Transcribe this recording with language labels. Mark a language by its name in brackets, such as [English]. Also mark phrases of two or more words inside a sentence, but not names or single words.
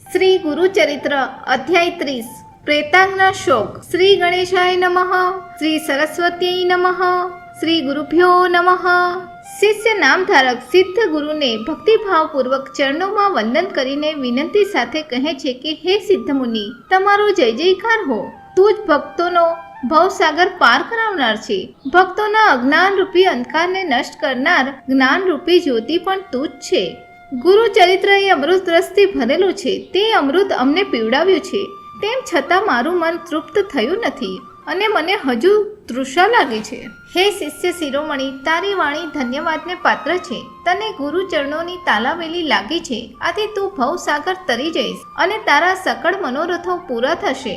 [Gujarati] શ્રી ગુરુચરિત્ર અધ્યાય 30 પ્રેતાંગના શોક। [Sanskrit] श्री गणेशाय नमः। श्री सरस्वत्यै नमः। श्री गुरुभ्यो नमः। [Gujarati] શિષ્ય નામધારક સિદ્ધ ગુરુને ભક્તિભાવપૂર્વક ચરણોમાં વંદન કરીને વિનંતી સાથે કહે છે કે હે સિદ્ધ મુનિ, તમારો જય જયકાર હો। તું જ ભક્તોનો ભવસાગર પાર કરાવનાર છે। ભક્તોના અજ્ઞાન રૂપી અંધકારને નષ્ટ કરનાર જ્ઞાન રૂપી જ્યોતિ પણ તું જ છે। ગુરુ ચરિત્ર એ અમૃત રસથી ભરેલું છે। તે અમૃત અમને પીવડાવ્યું છે, તેમ છતાં મારું મન તૃપ્ત થયું નથી અને મને હજુ તૃષા લાગી છે। હે શિષ્ય શિરોમણી, તારી વાણી ધન્યવાદને પાત્ર છે। તને ગુરુ ચરણોની તાલાવેલી લાગી છે, આથી તું ભવસાગર તરી જઈશ અને તારા સકળ મનોરથો પૂરા થશે।